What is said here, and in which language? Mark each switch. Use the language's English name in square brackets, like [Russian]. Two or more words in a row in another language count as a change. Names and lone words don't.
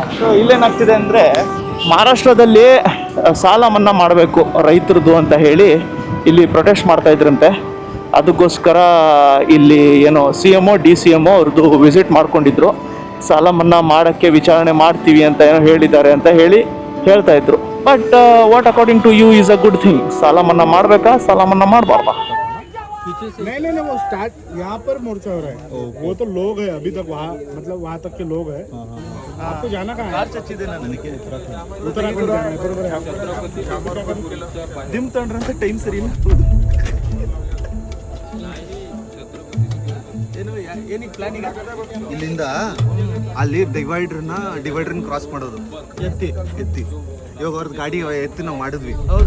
[Kannada] ಸೊ ಇಲ್ಲೇನಾಗ್ತಿದೆ ಅಂದ್ರೆ, ಮಹಾರಾಷ್ಟ್ರದಲ್ಲಿ ಸಾಲ ಮನ್ನಾ ಮಾಡಬೇಕು ರೈತರದ್ದು ಅಂತ ಹೇಳಿ ಇಲ್ಲಿ ಪ್ರೊಟೆಸ್ಟ್ ಮಾಡ್ತಾ ಇದ್ರಂತೆ. ಅದಕ್ಕೋಸ್ಕರ ಇಲ್ಲಿ ಏನೋ CMO DCMO ಅವ್ರದ್ದು ವಿಸಿಟ್ ಮಾಡ್ಕೊಂಡಿದ್ರು. ಸಾಲ ಮನ್ನಾ ಮಾಡೋಕ್ಕೆ ವಿಚಾರಣೆ ಮಾಡ್ತೀವಿ ಅಂತ ಏನೋ ಹೇಳಿದ್ದಾರೆ ಅಂತ ಹೇಳ್ತಾ ಇದ್ರು. [English] But what according to you is a good thing? [Kannada] ಸಾಲ ಮನ್ನಾ ಮಾಡಬೇಕಾ, ಸಾಲ ಮನ್ನಾ ಮಾಡಬಾರ್ದಾ? [Hindi] नहीं वो स्टार्ट यहाँ पर मोर्चा हो रहा है. वो तो लोग है अभी तक वहाँ, मतलब वहाँ तक के लोग है. आपको जाना कहाँ है? उत्तराखंड जाना है. बरोबर है. [Kannada] ದಿಮ್ ತಗೊಂಡ್ರಂತೆ ಟೈಮ್ ಸರಿ ಇಲ್ಲ. ಇಲ್ಲಿಂದ ಅಲ್ಲಿ ಡಿವೈಡರ್ನ ಕ್ರಾಸ್ ಮಾಡೋದು ಎತ್ತಿ ಇವಾಗ ಅವ್ರದ್ದು ಗಾಡಿ ಎತ್ತಿ ನಾವು ಮಾಡಿದ್ವಿ. ಹೌದಾ?